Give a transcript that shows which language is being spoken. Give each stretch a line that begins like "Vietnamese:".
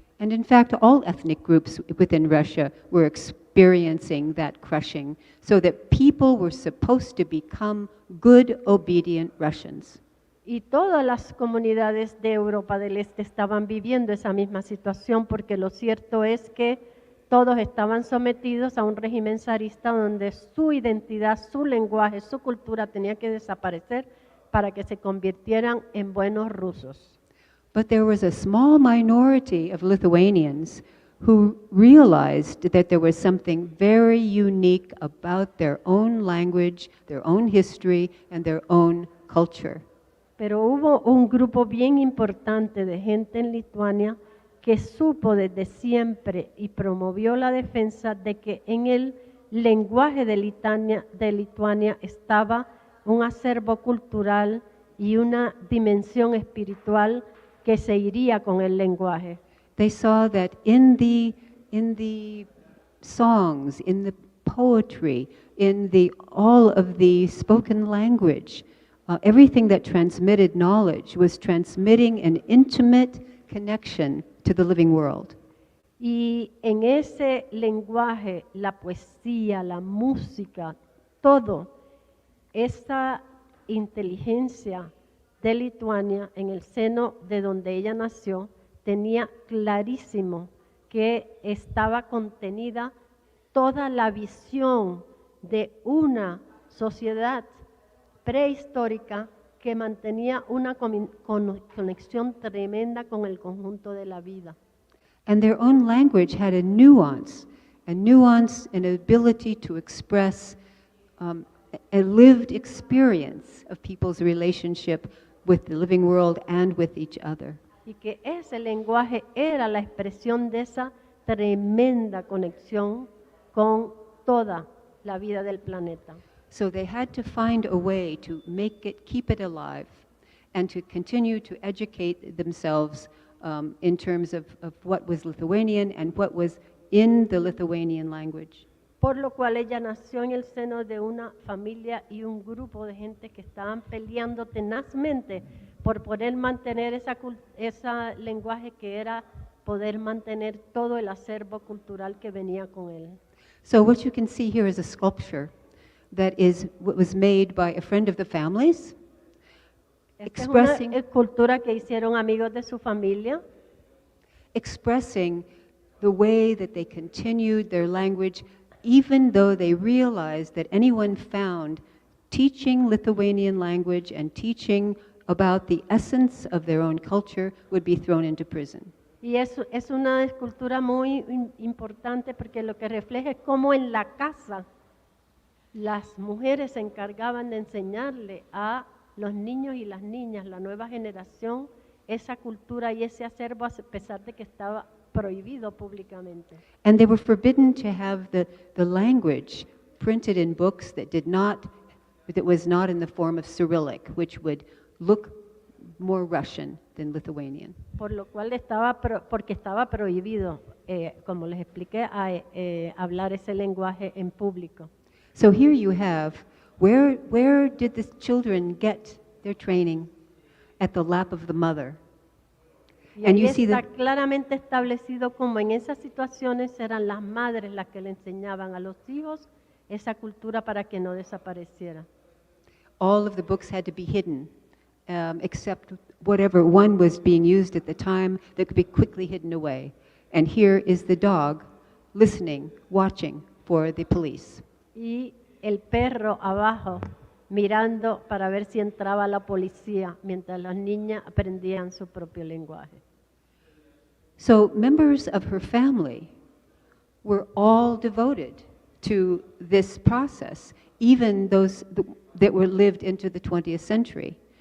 English: And in fact, all ethnic groups within Russia were experiencing that crushing, so that people were supposed to become good, obedient Russians.
Spanish: Y todas las comunidades de Europa del Este estaban viviendo esa misma situación, porque lo cierto es que todos estaban sometidos a un régimen zarista donde su identidad, su lenguaje, su cultura tenía que desaparecer para que se convirtieran en buenos rusos.
English: But there was a small minority of Lithuanians who realized that there was something very unique about their own language, their own history, and their own culture.
Spanish: Pero hubo un grupo bien importante de gente en Lituania que supo desde siempre y promovió la defensa de que en el lenguaje de Lituania estaba un acervo cultural y una dimensión espiritual que se iría con el lenguaje.
English: They saw that in the songs, in the poetry, in all of the spoken language everything that transmitted knowledge was transmitting an intimate connection to the living world.
Spanish: Y en ese lenguaje, la poesía, la música, todo, esa inteligencia de Lituania en el seno de donde ella nació, tenía clarísimo que estaba contenida toda la visión de una sociedad prehistórica que mantenía una conexión tremenda con el conjunto de la vida.
English: And their own language had a nuance and ability to express a lived experience of people's relationship with the living world and with each other.
Spanish: Y que ese lenguaje era la expresión de esa tremenda conexión con toda la vida del planeta.
English: So they had to find a way to keep it alive, and to continue to educate themselves in terms of what was Lithuanian and what was in the Lithuanian language.
Spanish: Por lo cual ella nació en el seno de una familia y un grupo de gente que estaban peleando tenazmente por poder mantener ese lenguaje que era poder mantener todo el acervo cultural que venía con él.
English: So what you can see here is a sculpture that was made by a friend of the family's, expressing
Spanish: es una escultura que hicieron amigos de su familia,
English: expressing the way that they continued their language, even though they realized that anyone found teaching Lithuanian language and teaching about the essence of their own culture would be thrown into prison.
Spanish: Y eso es una escultura muy importante porque lo que refleja es cómo en la casa las mujeres se encargaban de enseñarle a los niños y las niñas, la nueva generación, esa cultura y ese acervo a pesar de que estaba prohibido públicamente.
English: And they were forbidden to have the language printed in books that was not in the form of Cyrillic, which would look more Russian than Lithuanian.
Spanish: Por lo cual porque estaba prohibido, como les expliqué, hablar ese lenguaje en público.
English: So here you have, where did the children get their training? At the lap of the mother.
Spanish: Y ahí está claramente establecido como en esas situaciones eran las madres las que le enseñaban a los hijos esa cultura para que no desapareciera.
English: All of the books had to be hidden, except whatever one was being used at the time that could be quickly hidden away. And here is the dog listening, watching for the police.
Spanish: Y el perro abajo mirando para ver si entraba la policía mientras las niñas aprendían su propio lenguaje.
English: So members of her family were all devoted to this process, even those that were lived into the 20th century.